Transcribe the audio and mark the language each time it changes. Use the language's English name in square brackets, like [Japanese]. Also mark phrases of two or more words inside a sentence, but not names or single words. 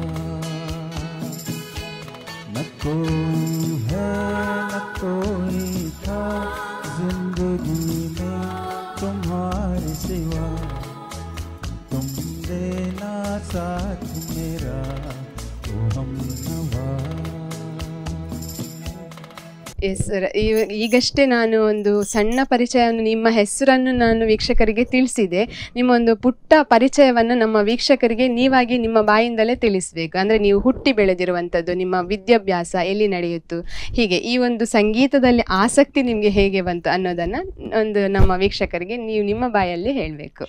[Hindi] न कोई है न कोई था जिंदगी में तुम्हारे सिवा, तुम देना साथ मेरा ओ हमनवा। [English] yes sir, [Kannada] ಈಗಷ್ಟೇ ನಾನು ಒಂದು ಸಣ್ಣ ಪರಿಚಯವನ್ನು, ನಿಮ್ಮ ಹೆಸರನ್ನು ನಾನು ವೀಕ್ಷಕರಿಗೆ ತಿಳಿಸಿದೆ. ನಿಮ್ಮ ಒಂದು ಪುಟ್ಟ ಪರಿಚಯವನ್ನು ನಮ್ಮ ವೀಕ್ಷಕರಿಗೆ ನೀವಾಗಿ ನಿಮ್ಮ ಬಾಯಿಂದಲೇ ತಿಳಿಸಬೇಕು. ಅಂದರೆ ನೀವು ಹುಟ್ಟಿ ಬೆಳೆದಿರುವಂಥದ್ದು, ನಿಮ್ಮ ವಿದ್ಯಾಭ್ಯಾಸ ಎಲ್ಲಿ ನಡೆಯಿತು, ಹೀಗೆ ಈ ಒಂದು ಸಂಗೀತದಲ್ಲಿ ಆಸಕ್ತಿ ನಿಮಗೆ ಹೇಗೆ ಬಂತು ಅನ್ನೋದನ್ನು ಒಂದು ನಮ್ಮ ವೀಕ್ಷಕರಿಗೆ ನೀವು ನಿಮ್ಮ ಬಾಯಲ್ಲಿ ಹೇಳಬೇಕು.